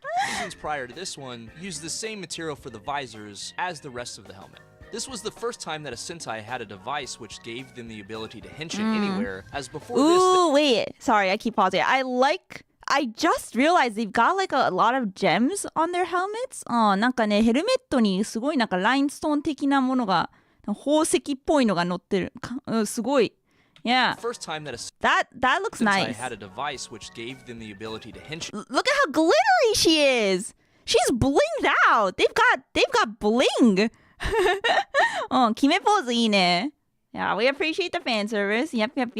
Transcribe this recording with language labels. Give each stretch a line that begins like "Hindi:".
English: seasons prior to this one used the same material for the visors as the rest of the helmet. This was the first time that a Sentai had a device which gave them the ability to henshin anywhere, as before Ooh, wait. Sorry, I keep pausing. I just realized they've got like a lot of gems on their helmets.
Japanese: なんかね、ヘルメットにすごいなんかラインストーン的なものが、宝石っぽいのが乗ってる。すごい。Yeah.
English: First time that a That looks Sentai nice. had a device which gave them the ability to henshin. Look at how glittery she is. She's blinged out. They've got bling.
Japanese: 決めポーズいいね.
English: Yeah, we appreciate the fan service. Yep.